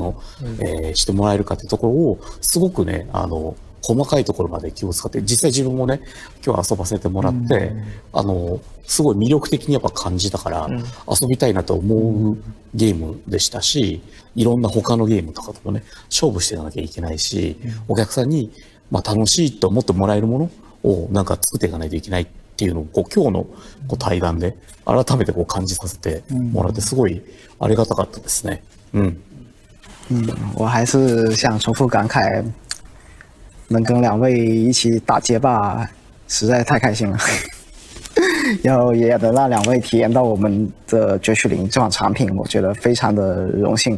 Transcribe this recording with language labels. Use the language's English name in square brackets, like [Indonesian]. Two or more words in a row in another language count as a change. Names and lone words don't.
[Japanese] を、してもらえるかってところをすごくね、細かいところまで気を使って、実際自分もね、今日遊ばせてもらって、すごい魅力的にやっぱ感じたから、遊びたいなと思うゲームでしたし、いろんな他のゲームとかともね、勝負していかなきゃいけないし、お客さんに、楽しいと思ってもらえるものをなんか作っていかないといけないっていうのを、今日の対談で改めて感じさせてもらって、すごいありがたかったですね。 [Chinese] 我还是想重复感慨，能跟两位一起打街霸，实在太开心了。然后也能让两位体验到我们的绝区零这款产品，我觉得非常的荣幸。